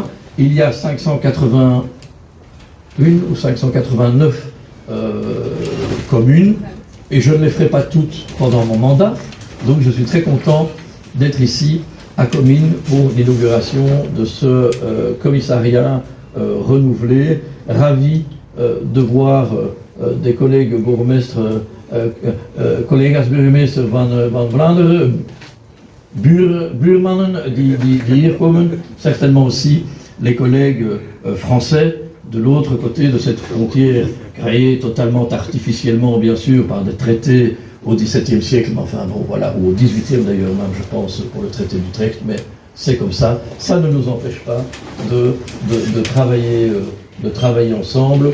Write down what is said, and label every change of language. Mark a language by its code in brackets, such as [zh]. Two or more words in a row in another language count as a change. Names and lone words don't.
[fr] Il y a 581 ou 589 communes, et je ne les ferai pas toutes pendant mon mandat, donc je suis très content d'être ici à Comines pour l'inauguration de ce commissariat renouvelé, ravi de voir des collègues bourgmestres, [nl] collega's burgemeester van Vlaanderen, buurmannen die hier komen, [fr] certainement aussi les collègues français de l'autre côté de cette frontière créée totalement artificiellement, bien sûr, par des traités au XVIIe siècle, mais enfin bon, voilà, ou au XVIIIe d'ailleurs même, je pense, pour le traité d'Utrecht, mais c'est comme ça. Ça ne nous empêche pas de travailler ensemble.